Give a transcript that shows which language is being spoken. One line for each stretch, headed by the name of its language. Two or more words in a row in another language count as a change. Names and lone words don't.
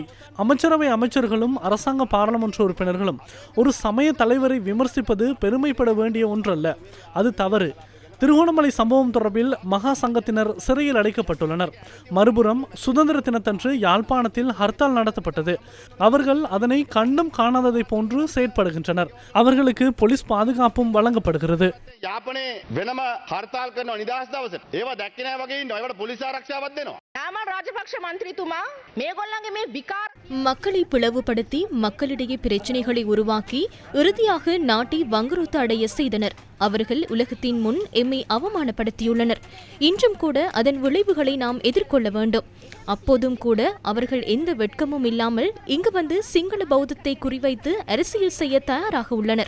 Tamil: அமைச்சரவை அமைச்சர்களும் அரசாங்க பாராளுமன்ற உறுப்பினர்களும் ஒரு சமய தலைவரை விமர்சிப்பது பெருமைப்பட வேண்டிய ஒன்றல்ல, அது தவறு. திருகோணமலை சம்பவம் தொடர்பில் மகா சங்கத்தினர் சிறையில் அடைக்கப்பட்டுள்ளனர். மறுபுறம் சுதந்திர தினத்தன்று யாழ்ப்பாணத்தில் ஹர்த்தால் நடத்தப்பட்டது. அவர்கள் அதனை கண்டும் காணாததை போன்று செயற்படுகின்றனர். அவர்களுக்கு போலீஸ் பாதுகாப்பும் வழங்கப்படுகிறது.
Sinhala: යාපනයේ වෙනම හර්තාල් කරන නිදහස් දවසට ඒවා දැක්කේ නැහැ වගේ ඉන්නවා. ඒවට පොලිස් ආරක්ෂාවක් දෙනවා. නාමල් රාජපක්ෂ මන්ත්‍රීතුමා මේගොල්ලන්ගේ මේ විකාර
Tamil: மக்களை பிளவுபடுத்தி மக்களிடையே பிரச்சினைகளை உருவாக்கி இறுதியாக நாட்டை வங்குரோத்து அடைய செய்தனர். அவர்கள் உலகத்தின் முன் எம்மை அவமானப்படுத்தியுள்ளனர். இன்றும் கூட அதன் விளைவுகளை நாம் எதிர்கொள்ள வேண்டும். அப்போதும் கூட அவர்கள் எந்த வெட்கமும் இல்லாமல் இங்கு வந்து சிங்கள பௌத்தத்தை குறிவைத்து அரசியல் செய்ய தயாராக உள்ளனர்.